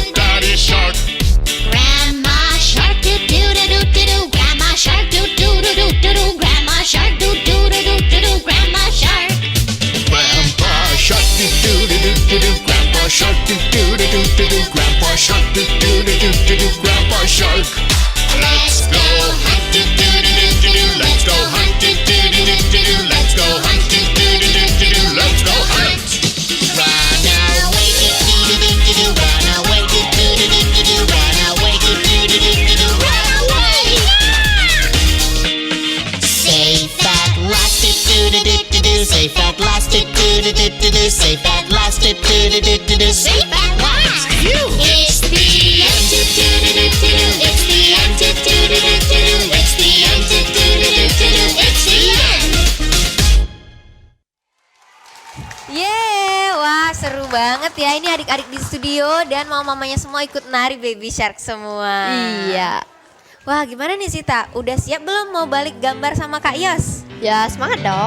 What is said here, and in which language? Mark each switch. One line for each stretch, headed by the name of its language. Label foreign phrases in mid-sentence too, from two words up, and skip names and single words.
English: Daddy shark. Grandma shark do do do do do do. Grandma shark do do do do do do. Grandma shark do do do do do do. Grandma shark. Grandpa shark, do do do do do do. Grandpa shark, do do do do do do. Grandpa shark, do do do do do do. Grandpa shark. Let's go hunt, do do do do do do. Let's go hunt, do do do do do do. Let's go hunt, do do do do do do. Let's go hunt. Run away do do do do do. Run away do do do do do do. Run away do do do do do do. Run away. Safe at last do do do do do. Safe at last do do do do do. Safe at last do do do do do. Safe at last. It's the end do do do do do. It's the end do do do do do. It's the end do do do do do. It's the end.
Indonesian: Yeay, wah seru banget ya. Ini adik-adik di studio dan mamanya semua ikut nari Baby Shark semua. Iya. Wah gimana nih Sita? Udah siap belum mau balik gambar sama Kak Yos? Ya semangat dong.